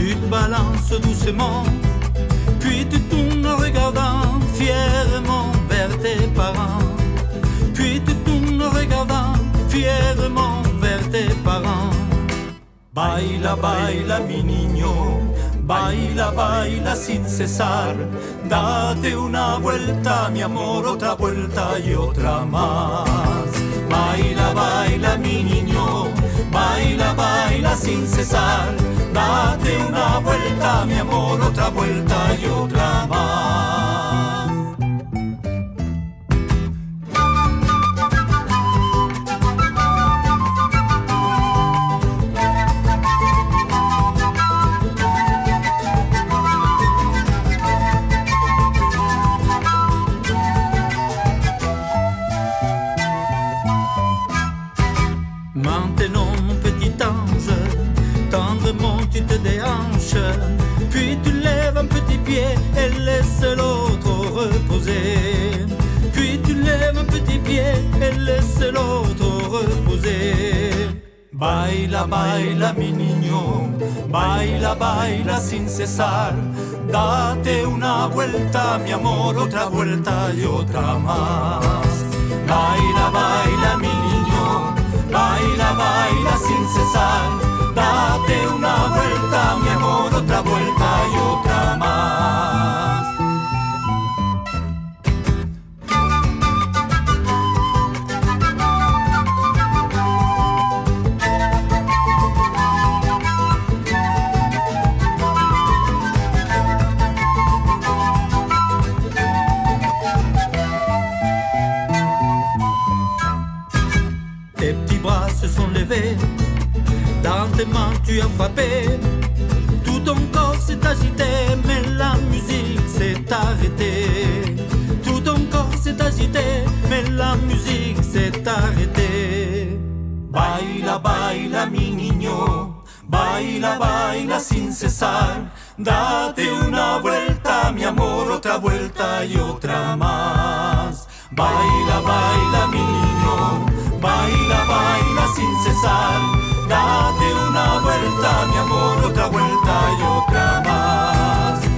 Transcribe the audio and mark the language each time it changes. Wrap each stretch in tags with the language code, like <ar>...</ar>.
<fr>Balance doucement, puis tu tournes en regardant fièrement vers tes parents, puis tu tournes en regardant fièrement vers tes parents.</fr> <es>Baila, baila, mi niño, baila, baila sin cesar, date una vuelta, mi amor, otra vuelta y otra más. Baila, baila, mi niño, baila, baila sin cesar, date una vuelta, mi amor, otra vuelta y otra más.</es> <fr>Maintenant, mon petit ange, tendrement tu te déhanches, puis tu lèves un petit pied et laisse l'autre reposer. Puis tu lèves un petit pied et laisse l'autre reposer.</fr> <es>Baila, baila, mi niño, baila, baila sin cesar, date una vuelta, mi amor, otra vuelta y otra más. Baila, baila, mi niño, baila, baila sin cesar, date una vuelta, mi amor, otra vuelta y otra más.</es> <fr>Tes petits bras se sont levés, dans tes mains tu as frappé, tout ton corps s'est agité, mais la musique s'est arrêtée. Tout ton corps s'est agité, mais la musique s'est arrêtée.</fr> <es>Baila, baila, mi niño, baila, baila sin cesar, date una vuelta, mi amor, otra vuelta y otra más. Baila, baila, mi niño, baila, baila sin cesar, date una vuelta, mi amor, otra vuelta y otra más.</es>